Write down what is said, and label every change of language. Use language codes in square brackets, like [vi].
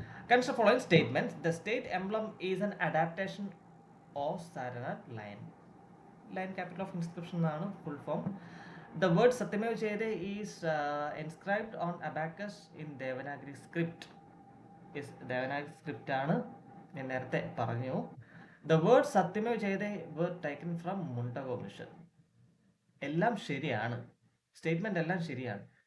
[en] Consider following statements. The state emblem is an adaptation of Saranath lion capital of inscription ആണ് full form. The word Satyameva Jayate is inscribed on abacus in Devanagari script. Yes, Devanagari script [ml] ആണ്, ഞാൻ നേരത്തെ പറഞ്ഞു. [en] The word Satyameva Jayate were taken from Mundaka Upanishad. [ml] എല്ലാം ശരിയാണ്, statement എല്ലാം ശരിയാണ്.